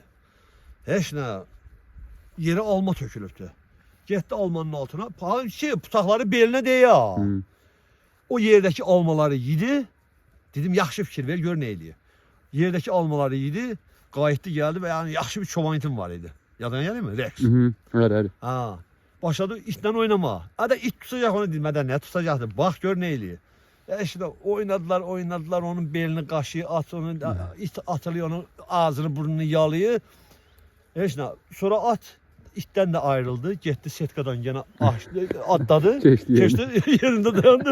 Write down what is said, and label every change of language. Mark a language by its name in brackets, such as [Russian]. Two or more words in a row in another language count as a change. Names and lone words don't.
[Azerbaijani] Heç nə, yeri alma tökülübdür. Getdi almanın altına, butaqları belinə deyə. O yerdəki almaları yedi. Dedim, yaxşı fikir ver, gör nə eləyir. Yerdəki almaları yedi, qayıtdı, gəldi və yəni yaxşı bir çoban itim var idi. Yadan gəlir mi? Rex. Öyle. Başladı itlə oynama. Hadi it tutacaq onu bilmədən nə tutacaqdır? Bax, gör nə eləyir. [Turkish] İşte oynadılar, [Azerbaijani] onun belini qaşıyı, it atılıyor, onun ağzını, burnunu yalıyır. Sonra at itdən də ayrıldı, getdi setkadan yenə atladı, keçdi, yerində dayandı.